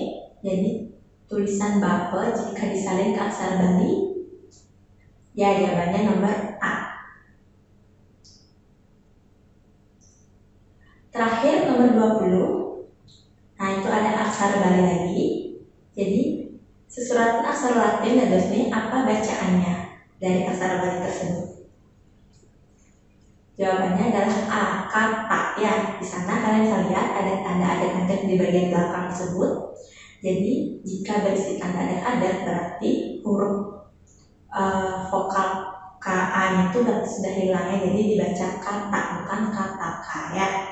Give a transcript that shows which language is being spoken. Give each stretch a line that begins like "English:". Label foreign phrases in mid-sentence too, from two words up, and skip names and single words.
Indonesian: Jadi tulisan bapa jika disalin ke aksara Bali, ya jawabannya nomor A. Terakhir nomor 20. Nah, itu ada aksara Bali lagi. Jadi
Balinese: sesuratan aksara Latin dadosnya
Indonesian: apa bacaannya dari aksara Bali tersebut? Jawabannya adalah A, kata, ya. Di sana kalian bisa lihat ada tanda adet-adet di bagian belakang tersebut. Jadi jika berisi tanda adet-adet berarti huruf vokal KA itu berarti sudah hilangnya, jadi dibaca kata bukan kata-k, ya.